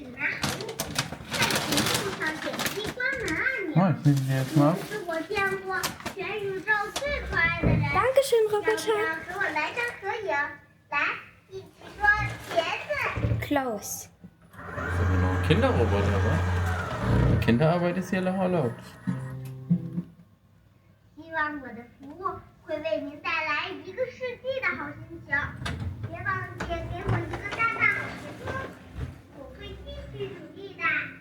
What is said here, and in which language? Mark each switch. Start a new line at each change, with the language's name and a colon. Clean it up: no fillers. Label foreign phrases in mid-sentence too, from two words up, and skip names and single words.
German: Oh, ich nehme den jetzt mal. Dankeschön, Roboter. Close. Das ist aber noch ein Kinderroboter, wa? Kinderarbeit ist hier erlaubt.
Chinese: 希望我的服务会为您带来一个世纪的好心情。别忘记给我一个大大好评哦，我会继续努力的。